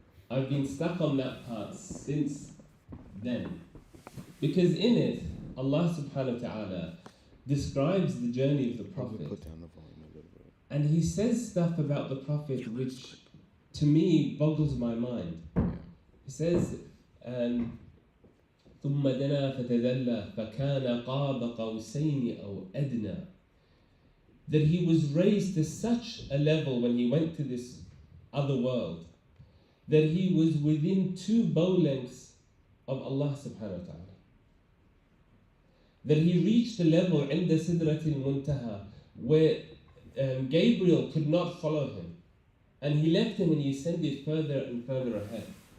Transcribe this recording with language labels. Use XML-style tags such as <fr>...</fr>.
<en>I've been stuck on that part since then. Because in it, Allah subhanahu wa ta'ala describes the journey of the Prophet. Put down the volume a little bit. And he says stuff about the Prophet which, to me, boggles my mind. He says,</en> <ar>ثم دنا فتدلى فكان قاب قوسين أو أدنى.</ar> <en>That he was raised to such a level when he went to this other world that he was within 2 bow lengths of Allah subhanahu wa ta'ala. That he reached a level</en> <ar>عند سدرة المنتهى</ar> <en>where Gabriel could not follow him, and he left him and he ascended further and further ahead.</en>